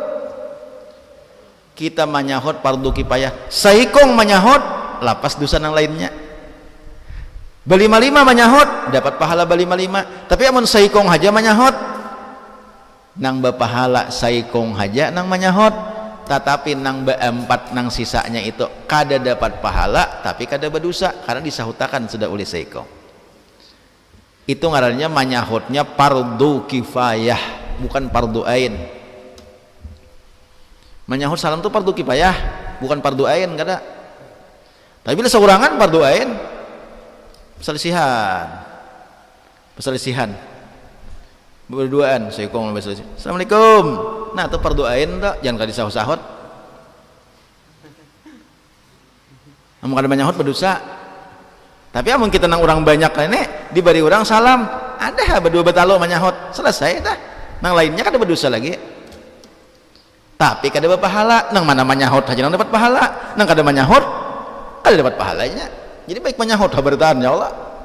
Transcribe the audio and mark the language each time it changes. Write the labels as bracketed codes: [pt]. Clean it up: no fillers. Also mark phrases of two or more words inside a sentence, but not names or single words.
[bjn] kita menyahut pardu kifayah saikong menyahut lapas dosa nang lainnya berlima-lima menyahut dapat pahala berlima-lima tapi amun saikong haja menyahut nang berpahala saikong haja nang menyahut tetapi nang beempat nang sisanya itu kada dapat pahala tapi kada berdosa karena disahutakan sudah oleh saikong itu ngarannya menyahutnya fardu kifayah bukan fardu ain menyahut salam itu fardu kifayah bukan fardu ain kada tapi bila seurangan fardu ain perselisihan berduaan seikong berselisihan assalamualaikum nah itu fardu ain tak jangan kada disahut-sahut namun kada menyahut berdosa tapi amun kita nang orang banyak ini diberi orang salam ada berdua betalo menyahut selesai dah nang lainnya kada berdosa lagi tapi kada berpahala nang mana menyahut aja nang dapat pahala nang kada menyahut kada dapat pahalanya jadi baik menyahut bertahan ya Allah